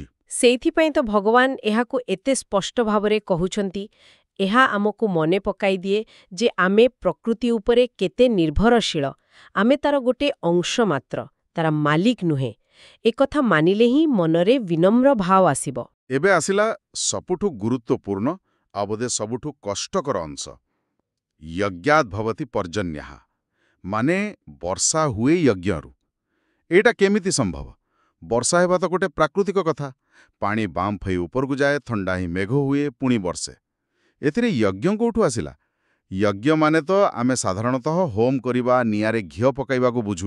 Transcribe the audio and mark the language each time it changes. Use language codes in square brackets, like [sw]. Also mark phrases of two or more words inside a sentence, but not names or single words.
[or] ସେଇଥିପାଇଁ ତ ଭଗବାନ ଏହାକୁ ଏତେ ସ୍ପଷ୍ଟ ଭାବରେ କହୁଛନ୍ତି। ଏହା ଆମକୁ ମନେ ପକାଇ ଦିଏ ଯେ ଆମେ ପ୍ରକୃତି ଉପରେ କେତେ ନିର୍ଭରଶୀଳ। ଆମେ ତାର ଗୋଟେ ଅଂଶ ମାତ୍ର, ତାର ମାଲିକ ନୁହେଁ। ଏକଥା ମାନିଲେ ହିଁ ମନରେ ବିନମ୍ର ଭାବ ଆସିବ। ଏବେ ଆସିଲା ସବୁଠୁ ଗୁରୁତ୍ୱପୂର୍ଣ୍ଣ ଆଉ ବୋଧେ ସବୁଠୁ କଷ୍ଟକର ଅଂଶ, [sa] यज्ञाद् भवति पर्जन्यः। [or] ମାନେ ବର୍ଷା ହୁଏ ଯଜ୍ଞରୁ। ଏଇଟା କେମିତି ସମ୍ଭବ? ବର୍ଷା ହେବା ତ ଗୋଟେ ପ୍ରାକୃତିକ କଥା। ପାଣି ବାମ୍ଫ ହେଇ ଉପରକୁ ଯାଏ, ଥଣ୍ଡା ହିଁ ମେଘ ହୁଏ, ପୁଣି ବର୍ଷେ। ଏଥିରେ ଯଜ୍ଞ କୋଉଠୁ ଆସିଲା? ଯଜ୍ଞ ମାନେ ତ ଆମେ ସାଧାରଣତଃ ହୋମ କରିବା, ନିଆଁରେ ଘିଅ ପକାଇବାକୁ ବୁଝୁ।